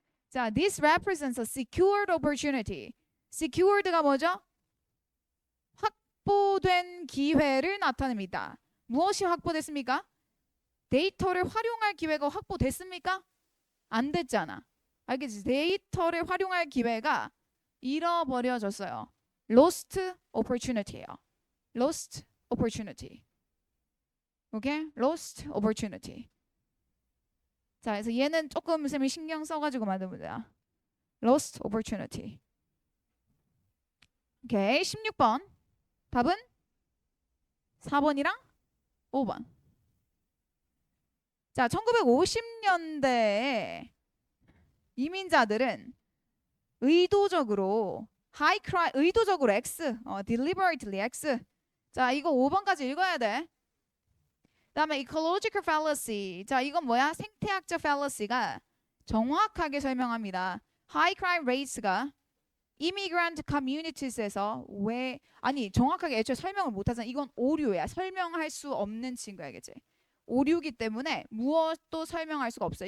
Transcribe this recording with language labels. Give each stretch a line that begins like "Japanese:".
English: 자, this represents a secured opportunity.
Korean: secured가 뭐죠? 확보된 기회를 나타냅니다. 무엇이 확보됐습니까? 데이터를 활용할 기회가 확보됐습니까? 안 됐잖아. 알겠지? 데이터를 활용할 기회가 잃어버려졌어요.
English: lost opportunity예요. lost opportunity. 오케이? lost opportunity.
Korean: 자, 그래서 얘는 조금 쌤이 신경 써가지고 만든 문제야.
English: lost opportunity.
Korean: 오케이, 16번. 답은 4번이랑 5번. 자, 1950년대에 이민자들은 의도적으로 high crime, 의도적으로 X, deliberately X. 자, 이거 5번까지 읽어야 돼. 다음에 ecological fallacy. 자, 이건 뭐야? 생태학적 fallacy가 정확하게 설명합니다. high crime rates가 immigrant communities에서 정확하게 애초에 설명을 못하잖아. 이건 오류야. 설명할 수 없는 친구야, 알겠지? 오류기 때문에 무엇도 설명할 수가 없어요.